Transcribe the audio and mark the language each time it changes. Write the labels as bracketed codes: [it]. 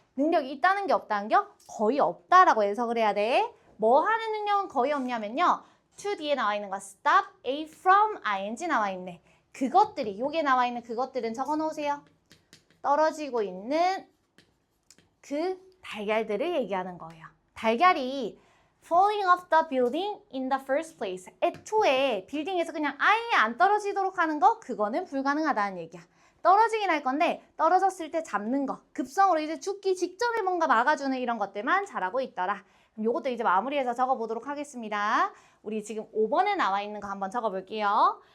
[ko] 능력이 있다는 게 없다는 게 거의 없다라고 해석을 해야 돼. 뭐 하는 능력은 거의 없냐면요. to 뒤에 나와 있는 거 [en] stop a from ing [ko] 나와 있네. 그것들이 여기에 나와 있는 그것들은 적어 놓으세요. 떨어지고 있는 그 달걀들을 얘기하는 거예요. 달걀이 [en] falling off the building in the first place. [ko] 애초에 빌딩에서 그냥 아예 안 떨어지도록 하는 거 그거는 불가능하다는 얘기야. 떨어지긴 할 건데 떨어졌을 때 잡는 거, 급성으로 이제 죽기 직전에 뭔가 막아주는 이런 것들만 잘하고 있더라. 그럼 요것도 이제 마무리해서 적어보도록 하겠습니다. 우리 지금 5번에 나와 있는 거 한번 적어볼게요.